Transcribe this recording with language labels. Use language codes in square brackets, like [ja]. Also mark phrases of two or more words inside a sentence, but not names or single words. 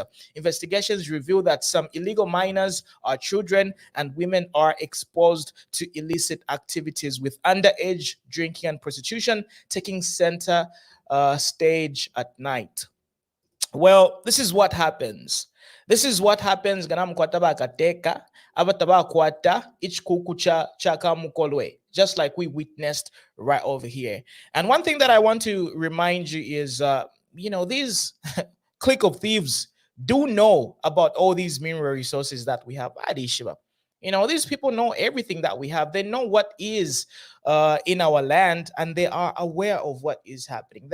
[en] Investigations reveal that some illegal miners are children and women are exposed to illicit activities, with underage drinking and prostitution taking center stage at night. Well, this is what happens. This is what happens [bem] ganam kwataba kateka abataba kwata ichkuku chaka mukolwe, [en] just like we witnessed right over here. And one thing that I want to remind you is these clique of thieves do know about all these mineral resources that we have at Ishiba. These people know everything that we have. They know what is in our land, and they are aware of what is happening.